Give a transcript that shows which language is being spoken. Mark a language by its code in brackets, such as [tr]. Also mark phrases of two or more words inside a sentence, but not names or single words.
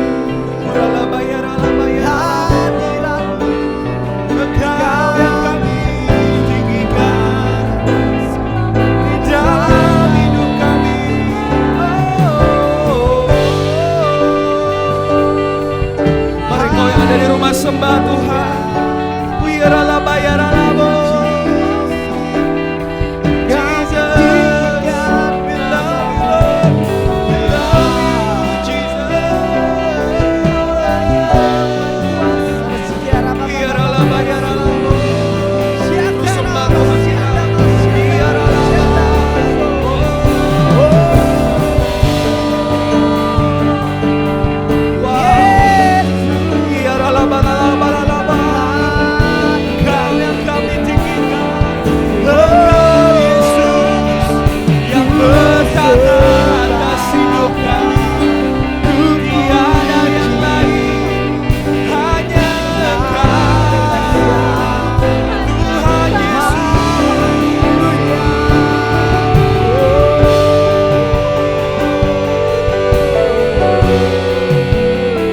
[id] Urala bayarala bayarala. Engkau yang kami tinggikan di dalam hidup kami. Mari kau yang ada di rumah sembah Tuhan. Wirala bayarala bo. Jesus, [en] we love you, Lord. We love you, Jesus. Wirala bayarala bo. [id] Ku sembah Tuhan kita. Wirala bayarala bo. Wirala bayarala bayarala. Kau yang kami tinggikan, Engkau Yesus yang bertata atas hidup kami. Tiada yang lain, hanya Engkau, Tuhan Yesus.